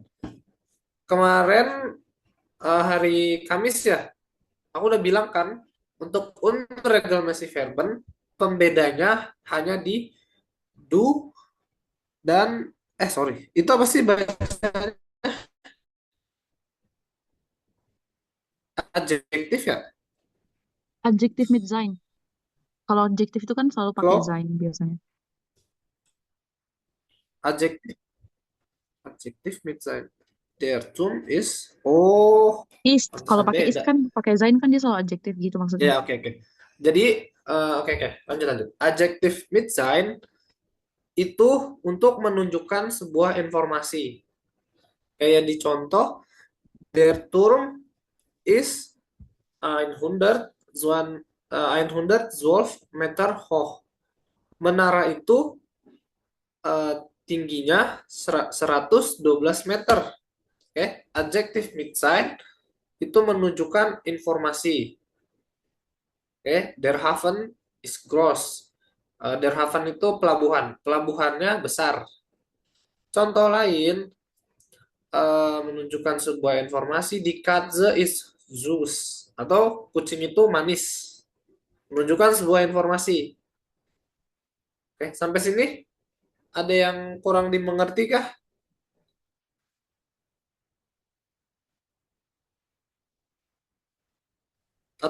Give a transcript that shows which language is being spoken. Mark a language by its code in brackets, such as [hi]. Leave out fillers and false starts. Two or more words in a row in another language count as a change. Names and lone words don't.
[id] Kemarin hari Kamis ya, aku udah bilang kan, untuk [de] unregelmäßig verben [id] pembedanya hanya di do dan sorry, itu apa sih bahasa adjektif ya? [de] Adjektif mit sein. [id] Kalau adjektif itu kan selalu pakai Kalau sein biasanya. [de] adjektif mit sein. Der Turm ist Ist, [id] kalau pantesan pakai is beda. kan pakai sein kan dia selalu adjektif gitu maksudnya. Ya, oke. Jadi oke, lanjut. [de] Adjektif mit sein [id] itu untuk menunjukkan sebuah informasi. Kayak di contoh, [de] der Turm ist 112 Meter hoch. [id] Menara itu tingginya 112 meter. Oke, [de] adjektif mit sein [id] itu menunjukkan informasi. Oke, [de] der Hafen ist groß. Der Hafen [id] itu pelabuhan. Pelabuhannya besar. Contoh lain menunjukkan sebuah informasi di [de] Katze ist süß [id] atau kucing itu manis. Menunjukkan sebuah informasi. Oke, sampai sini ada yang kurang dimengerti kah? Atau